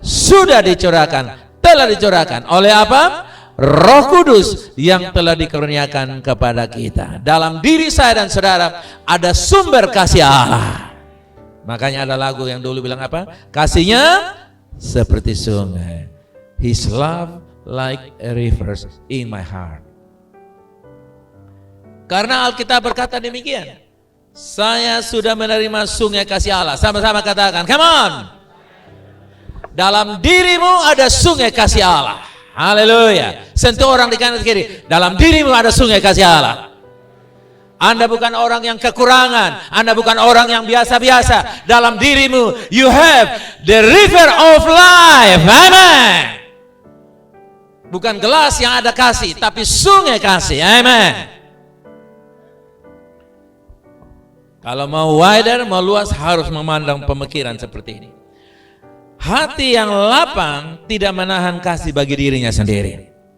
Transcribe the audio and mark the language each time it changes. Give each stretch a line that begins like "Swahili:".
Indonesian: Sudah dicurahkan. Telah dicurahkan oleh apa? Roh Kudus yang telah dikaruniakan kepada kita. Dalam diri saya dan saudara ada sumber kasih Allah. Makanya ada lagu yang dulu bilang apa? Kasihnya seperti sungai.
English: His love like a river in my heart.
Indonesian: Karena Alkitab berkata demikian. Saya sudah menerima sungai kasih Allah. Sama-sama katakan,
English: come on.
Indonesian: Dalam dirimu ada sungai kasih Allah. Haleluya. Sentuh orang di kanan kiri. Dalam dirimu ada sungai kasih Allah. Anda bukan orang yang kekurangan. Anda bukan orang yang biasa-biasa. Dalam dirimu
English: you have the river of life.
Indonesian: Amen. Bukan gelas yang ada kasih, tapi sungai kasih. Amen. Kalau mau wider, mau luas, harus memandang pemikiran seperti ini. Hati yang lapang tidak menahan kasih bagi dirinya sendiri.